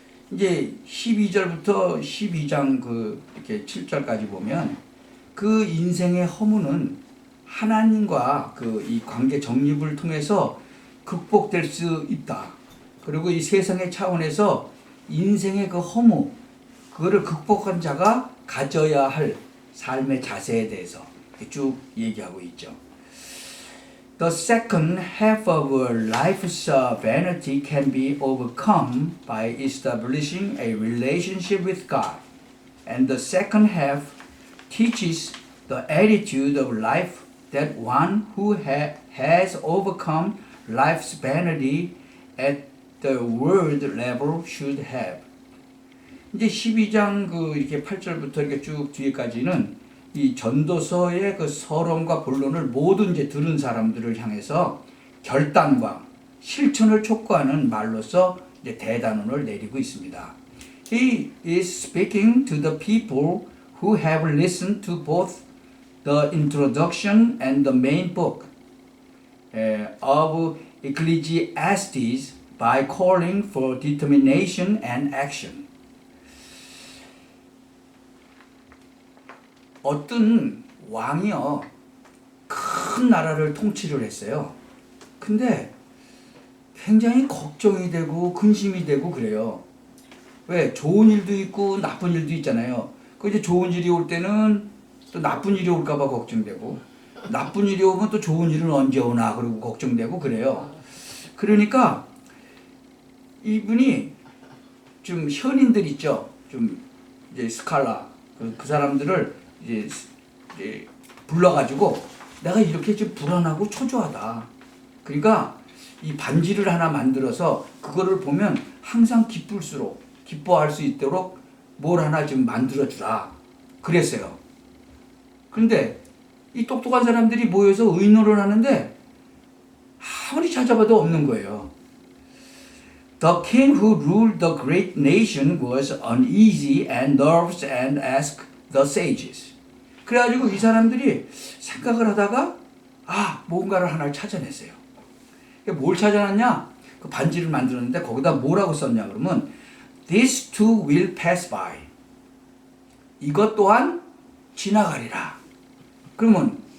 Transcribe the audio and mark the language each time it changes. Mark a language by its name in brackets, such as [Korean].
[Korean] 이제 12절부터 12장 이렇게 7절까지 보면 그 인생의 허무는 하나님과 이 관계 정립을 통해서 극복될 수 있다. 그리고 이 세상의 차원에서 인생의 그 허무, 그거를 극복한 자가 가져야 할 삶의 자세에 대해서 쭉 얘기하고 있죠. [English] The second half of life's vanity can be overcome by establishing a relationship with God. And the second half teaches the attitude of life that one who has overcome life's vanity at the world level should have. [Korean] 이제 12장 이렇게 8절부터 이렇게 쭉 뒤에까지는 이 전도서의 그 서론과 본론을 모두 이제 들은 사람들을 향해서 결단과 실천을 촉구하는 말로서 이제 대단원을 내리고 있습니다. [English] He is speaking to the people who have listened to both the introduction and the main book of Ecclesiastes by calling for determination and action. [Korean] 어떤 왕이요, 큰 나라를 통치를 했어요. 근데 굉장히 걱정이 되고 근심이 되고 그래요. 왜? 좋은 일도 있고 나쁜 일도 있잖아요. 그 이제 좋은 일이 올 때는 또 나쁜 일이 올까봐 걱정되고, 나쁜 일이 오면 또 좋은 일은 언제 오나 그러고 걱정되고 그래요. 그러니까 이분이 좀 현인들 있죠. 좀 이제 스칼라 그 사람들을 이제 불러가지고 내가 이렇게 좀 불안하고 초조하다. 그러니까 이 반지를 하나 만들어서 그거를 보면 항상 기뻐할 수 있도록 뭘 하나 좀 만들어주라. 그랬어요. 그런데 이 똑똑한 사람들이 모여서 의논을 하는데 아무리 찾아봐도 없는 거예요. [English] The king who ruled the great nation was uneasy and nervous and asked the sages. [Korean] 그래가지고 이 사람들이 생각을 하다가 뭔가를 하나를 찾아냈어요. 뭘 찾아냈냐? 그 반지를 만들었는데 거기다 뭐라고 썼냐 그러면 [English] These two will pass by. [Korean] 이것 또한 지나가리라. 그러면